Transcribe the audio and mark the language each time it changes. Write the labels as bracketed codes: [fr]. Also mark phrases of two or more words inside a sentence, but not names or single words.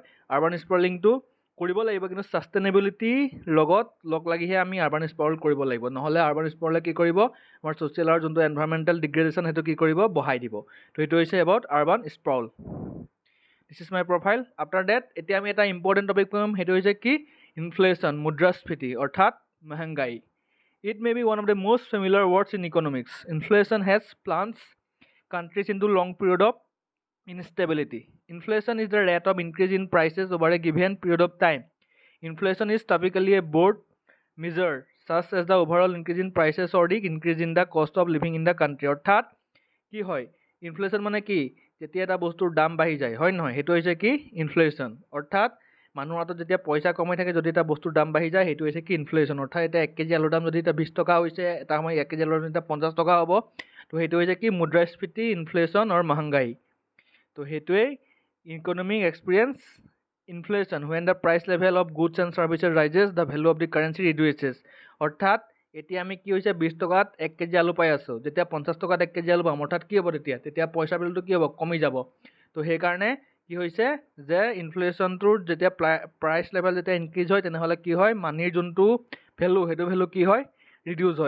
[en] urban sprawling [as] কৰিব লাগিব, কিন্তু ছাষ্টেইনেবিলিটিৰ লগত লগ লাগিহে আমি [en] urban sprawl [as] কৰিব লাগিব। নহ'লে [en] urban sprawl [as] কি কৰিব? আমাৰ ছ'চিয়েল আৰু যোনটো [en] environmental degradation [as] সেইটো কি কৰিব? বঢ়াই দিব। তো এইটো হৈছে [en] about urban sprawl. this is my profile. after that [as] এতিয়া আমি এটা [en] important topic [as] পাম, সেইটো হৈছে কি ইনফ্লেশ্যন, মুদ্ৰাস্ফীতি অৰ্থাৎ মহংগাই। [en] It may be one of the most familiar words in economics. Inflation has plunged countries into long period of instability. Inflation is the rate of increase in prices over a given period of time. Inflation is typically a broad measure such as the overall increase in prices or the increase in the cost of living in the country. [as] অৰ্থাৎ কি হয় ইনফ্লেশ্যন মানে কি, যেতিয়া এটা বস্তুৰ দাম বাঢ়ি যায়, হয় নহয়, সেইটো হৈছে কি ইনফ্লেশ্যন। অৰ্থাৎ মানুহৰ হাতত যেতিয়া পইচা কমাই থাকে, যদি এটা বস্তুৰ দাম বাঢ়ি যায়, সেইটো হৈছে কি ইনফ্লেশ্যন। অৰ্থাৎ এতিয়া 1 কেজি আলুৰ দাম যদি এতিয়া 20 টকা হৈছে, এটা সময় 1 কেজি আলুৰ দাম এতিয়া 50 টকা হ'ব, তো সেইটো হৈছে কি মুদ্ৰাস্ফীতি, ইনফ্লেশ্যন আৰু মহংগাই। তো সেইটোৱেই [en] economic experience inflation when the price level of goods and services rises the value of the currency reduces। [as] অৰ্থাৎ এতিয়া আমি কি হৈছে 20 টকাত 1 কেজি আলু পাই আছোঁ, যেতিয়া 50 টকাত 1 কেজি আলু পাম, অৰ্থাৎ কি হ'ব তেতিয়া পইচাৰ বিলটো কি হ'ব কমি যাব। তো সেইকাৰণে কি হৈছে যে ইনফ্লেশ্যনটোৰ যেতিয়া [en] price level [as] যেতিয়া ইনক্ৰিজ হয়, তেনেহ'লে কি হয় মানিৰ যোনটো ভেলু, সেইটো ভেলু কি হয় ৰিডিউচ হয়।